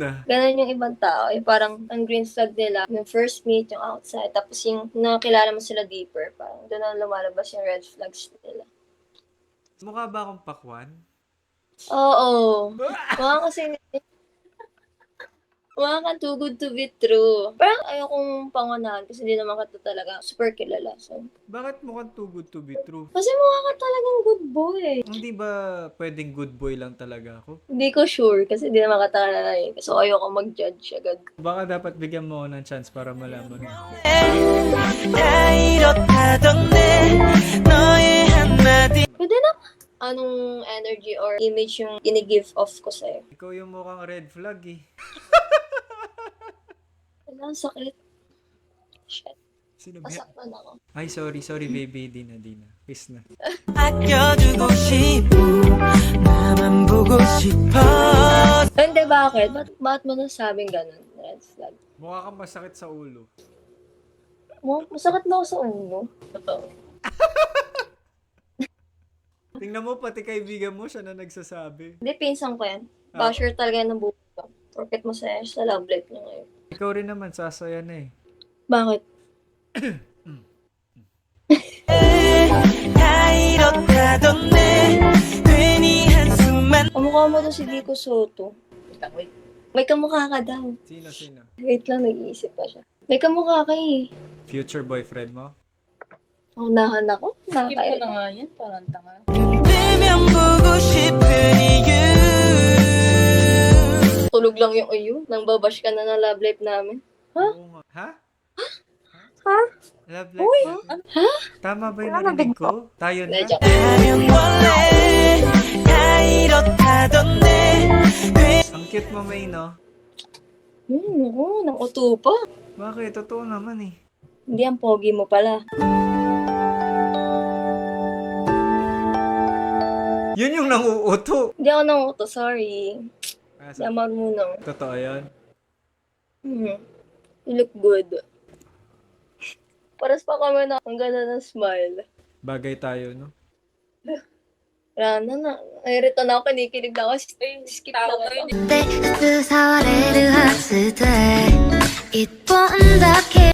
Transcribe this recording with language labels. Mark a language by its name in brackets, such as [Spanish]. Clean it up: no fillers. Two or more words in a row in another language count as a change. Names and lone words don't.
[Filipino] Ganun yung ibang tao. Yung parang ang [English] green flag [Filipino] nila, yung [English] first meet, [Filipino] yung outside. Tapos yung nakakilala mo sila deeper, parang doon na lumalabas yung [English] red flags [Filipino] nila. Mukha ba akong pakwan? Oo. Mukha kasi mukha kang [English] too good to be true. [Filipino] Parang ayokong pangunahan kasi di naman ka to talaga super kilala. So, Bakit mukhang [English] too good to be true? [Filipino] kasi mukha ka talagang [English] good boy. [Filipino] Hindi ba pwedeng [English] good boy [Filipino] lang talaga ako? Hindi ko sure kasi di naman ka talaga eh. So ayoko mag-judge agad. Baka dapat bigyan mo ako ng chance para malaman mo. [Korean] 나 이렇다던데 너의 한마디 [Filipino] Pwede na. Anong [English] energy or image [Filipino] yung gini-give off ko sa'yo? Ikaw yung mukhang [English] red flag [Filipino] eh. Ang sakit. Shit. Sino ba? Nasaktan ako. Ay, [English] sorry baby. [Filipino] Di na. Kiss na. [Korean] 아껴주고 싶고 나만 보고 싶어. [Filipino] Hindi, bakit? Bakit mo nasabing ganun? [English] Red flag. [Filipino] Mukha kang masakit sa ulo. Masakit na ako sa ulo. Totoo. Tingnan mo, pati kaibigan mo siya na nagsasabi. Hindi, pinsan ko yan. Ah. Basher talaga yan ng buhay ko. Porket masaya siya sa [English] love life [Filipino] niya ngayon. Ikaw rin naman, sasaya na eh. Bakit? [Korean] 다 이렇다던데 괜히 한숨만 [Filipino] Kamukha mo daw si Vico Soto. May kamukha ka daw. Sino? Wait lang, nag-iisip pa siya. May kamukha ka eh. [English] Future boyfriend [Filipino] mo? Unahan ako? Skip ko na nga yan, parang tanga. [Korean] 뜨면 보고 싶은 이유 [Filipino] Tulog lang yung uyo. Nang babash ka na ng [English] love life [Filipino] namin. Oo nga. Ha? Ha? [English] Love life [Filipino] natin. Tama ba yung narinig ko? Tayo na? Medyo. [Korean] 하면 원래 다 이렇다던데 [Filipino] Ang cute mo, May, no? Oo, nang uto pa. Bakit? Totoo naman eh. Hindi, ang pogi mo pala. Yun yung nanguuto. Hindi ako nang uto, sorry. Ah, Hindi ako marunong. totoo yun? [English] You look good. [Filipino] Paras pa kami na ang ganda ng smile. Bagay tayo, no? Wala na. Nairita na ako, kinikilig na ako. Skip na Tawa ako. yun. [Japanese] で普通触れるはずで一本だけ